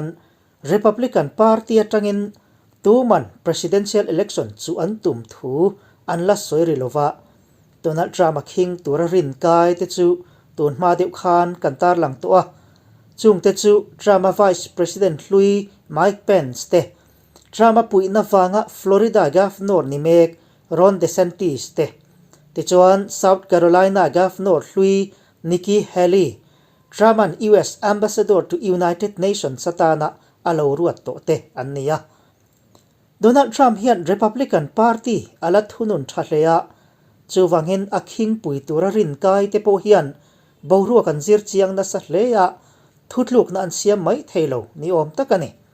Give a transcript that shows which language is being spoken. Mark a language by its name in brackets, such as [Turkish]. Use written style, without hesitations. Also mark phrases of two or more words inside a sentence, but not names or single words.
[Mizo] Republican Party atangin tuman [English] presidential election [Mizo] chu an tum thu anla soirilova Donald Trump khing turarin kai te chu tun ma deuh khan kantar lang to a chung te chu Trump [English] Vice President [Mizo] Mike Pence te Trump puina wanga Florida Governor ni mek Ron DeSantis te chuan South Carolina Governor Nikki Haley Trump [English] US Ambassador to United Nations [Mizo] satana alo ruat to te annia Donald Trump hian Republican Party alat hunun thalea chuwangin akhing pui turarin kai te po hian boruak kan zir chiang na sa hlea thutluk na an siam mai thailo ni om takani